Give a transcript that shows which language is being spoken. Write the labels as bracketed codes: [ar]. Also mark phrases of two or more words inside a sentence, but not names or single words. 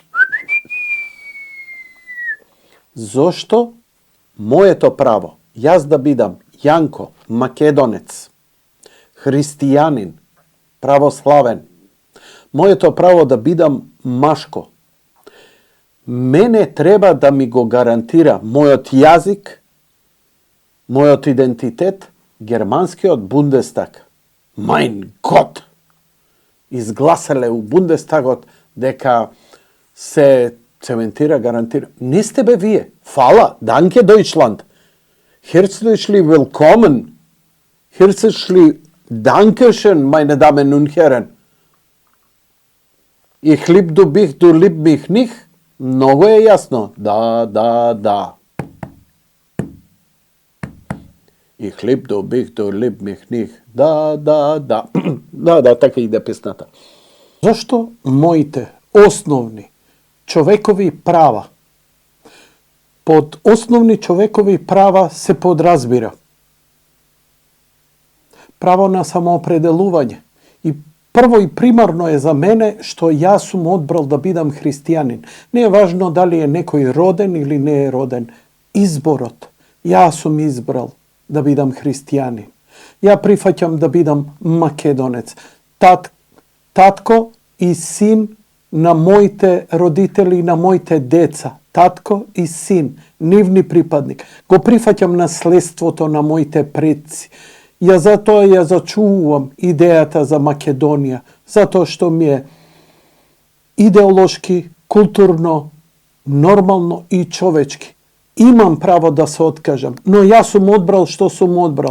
[mk] Зошто моето право, јас да бидам Јанко, македонец, христијанин, православен, моето право да бидам машко, мене треба да ми го гарантира мојот јазик, мојот идентитет, германскиот Бундестаг. [de] Mein Gott! [mk] Изгласеле у Бундестагот дека се цементира, гарантира. Не сте бе вие. Фала, [de] Danke Deutschland. Herzlich willkommen. Herzlich dankeschön, meine Damen und Herren. Ich lieb du mich, du lieb mich nicht. [mk] Много е јасно. Да. [de] Ich lieb du mich, du lieb mich nicht. [mk] Да. Да, така иде песната. Зошто моите основни човекови права? Под основни човекови права се подразбира право на самоопределување. И прво и примарно е за мене што јас сум одбрал да бидам христијанин. Не е важно дали е некој роден или не е роден. Изборот. Јас сум избрал да бидам христијанин. Ја прифаќам да бидам македонец. Татко и син на моите родители и на моите деца. татко и син, нивни припадник. Го прифаќам наследството на моите предци. Ја затоа ја зачувам идејата за Македонија, затоа што ми е идеолошки, културно, нормално и човечки. Имам право да се откажам, но јас сум одбрал што сум одбрал.